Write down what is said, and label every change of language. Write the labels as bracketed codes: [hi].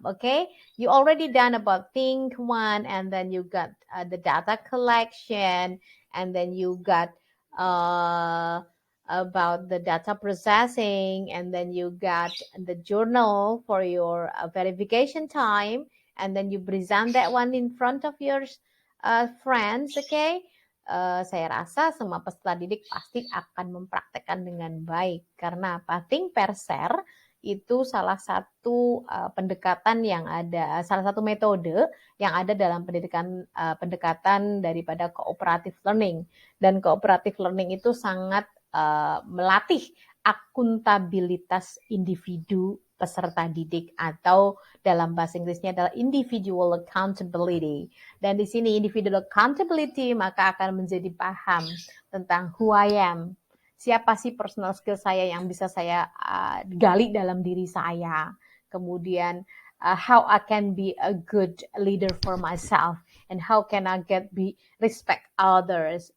[en] Okay, you already done about think one, and then you got the data collection, and then you got uh, about the data processing, and then you got the journal for your verification time, and then you present that one in front of your friends, okay? [id] Saya rasa semua peserta didik pasti akan mempraktekkan dengan baik. Karena apa? Think per share itu salah satu pendekatan yang ada, salah satu metode yang ada dalam pendekatan daripada cooperative learning. Dan cooperative learning itu sangat melatih akuntabilitas individu peserta didik, atau dalam bahasa Inggrisnya adalah individual accountability. Dan di sini individual accountability maka akan menjadi paham tentang [en] who I am. [id] Siapa sih personal skill saya yang bisa saya gali dalam diri saya. Kemudian [en] how I can be a good leader for myself, and how can I be respect others.